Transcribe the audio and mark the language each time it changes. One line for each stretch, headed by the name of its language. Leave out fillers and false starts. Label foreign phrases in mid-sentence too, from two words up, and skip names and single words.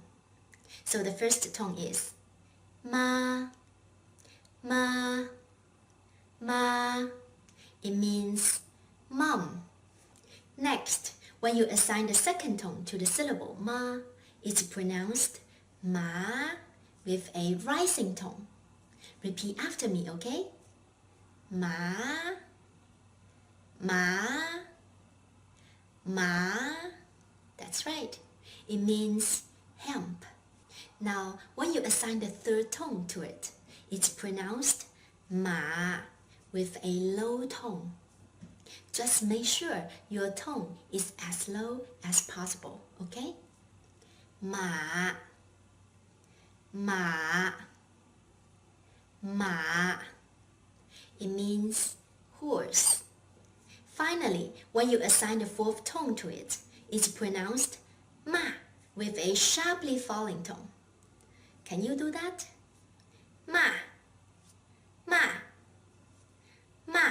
English: So the first tone is ma, ma, ma. It means mom. Next, when you assign the second tone to the syllable ma, it's pronounced ma with a rising tone. Repeat after me, okay? Ma, ma, ma. That's right. It means hemp. Now, when you assign the third tone to it, it's pronounced ma with a low tone. Just make sure your tone is as low as possible, okay? Ma, ma, ma. It means horse. Finally, when you assign the fourth tone to it, it's pronounced ma with a sharply falling tone. Can you do that? Ma, ma, ma.